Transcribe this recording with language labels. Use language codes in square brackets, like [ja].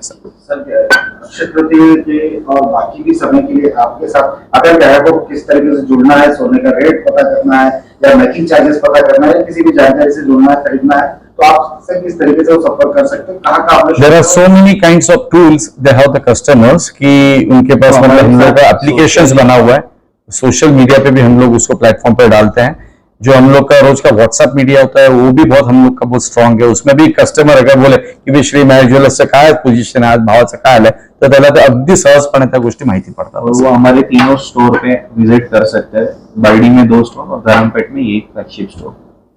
[hi] Sir Akshaya Tritiya के और बाकी भी समय के लिए आपके साथ अगर ग्राहकों को किस तरीके से जुड़ना है, सोने का रेट पता करना है या मेकिंग चार्जेस पता करना है या किसी भी जानकारी से जुड़ना है, खरीदना है, तो आपसे किस तरीके से वो संपर्क कर सकते हैं? कहाँ कहाँ [en] there are so many kinds of tools they have the customers [hi] कि उनके पास मतलब हम लोग का एप्लीकेशंस बना हुआ है। सोशल मीडिया पे भी हम लोग उसको प्लेटफॉर्म पे डालते हैं। जो हम लोग का रोज का व्हाट्सएप मीडिया होता है वो भी बहुत हम लोग का बहुत स्ट्रांग है। उसमें भी कस्टमर अगर बोले की भी [mr] श्री मेहर ज्वेलर्सचं काय पोझिशन आहे, आज भावाचं काय आलंय, तर त्याला ते अगदी सहजपणे त्या गोष्टी माहिती पडतात। [hi] और वो हमारे तीनों स्टोर पे विजिट कर सकते हैं। बर्डी में 2 स्टोर और धर्मपेट में 1 फ्लैगशिप स्टोर।